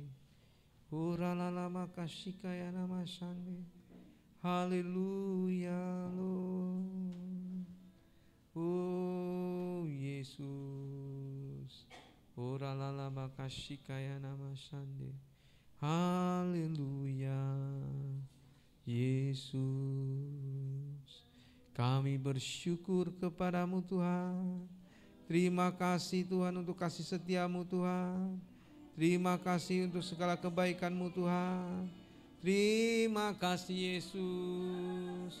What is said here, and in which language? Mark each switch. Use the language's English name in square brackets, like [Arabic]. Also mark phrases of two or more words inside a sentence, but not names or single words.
[Indonesian] Orala bakashikaya namasande. Haleluya Lord. Oh Yesus. Orala bakashikaya namasande. Haleluya Yesus. Kami bersyukur kepadamu Tuhan. Terima kasih Tuhan untuk kasih setiamu Tuhan. Terima kasih untuk segala kebaikanmu Tuhan. Terima kasih Yesus.